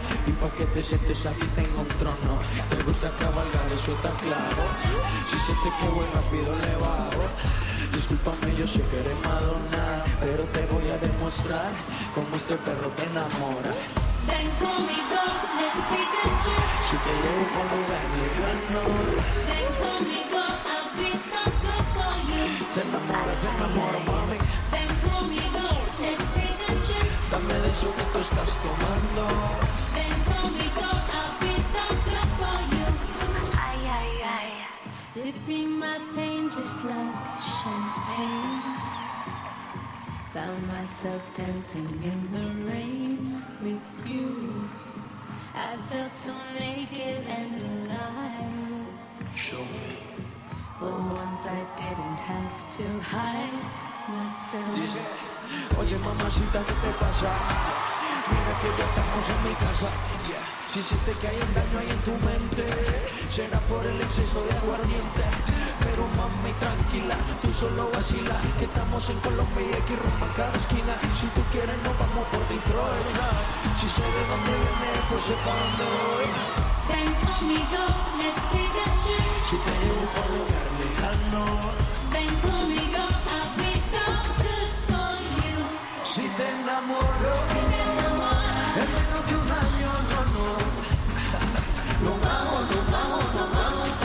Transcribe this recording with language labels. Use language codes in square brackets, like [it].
[es] Y pa' que te sientes aquí tengo un trono. Te gusta cabalgar, eso está claro. Si sientes que voy rápido, le bajo. Discúlpame, yo sé que eres Madonna. Pero te voy a demostrar cómo este perro te enamora. Ven conmigo, [en] let's take a trip. [es] Si te llevo con un verde grano. Ven conmigo, [en] I'll be so good for you. [es] Te enamoro, mami. Ven conmigo, [en] let's take a trip. [es] Dame de eso que tú estás tomando. Ven conmigo, [en] I'll be so good for you. Ay, ay, ay. Sippy. like champagne. Found myself dancing in the rain with you. I felt so naked and alive. Show me. For once I didn't have to hide myself. [es] Dice, oye mamacita, ¿qué te pasa? Mira que ya estamos en mi casa. Yeah. Si sientes que hay un daño ahí en tu mente, será por el exceso de aguardiente. Pero mami, tranquila, tú solo vacila, que estamos en Colombia y hay que romper cada esquina. Si tú quieres, nos vamos por Detroit. Si sé de dónde viene, pues sé pa' dónde voy. Ven conmigo, [en] let's take a trip. [es] Si te llevo por lugar lejano, ven conmigo, [en] I'll be so good for you. [es] Si te enamoro, si te enamoras, en menos de un año, no, no. Nos vamos, nos vamos, nos vamos.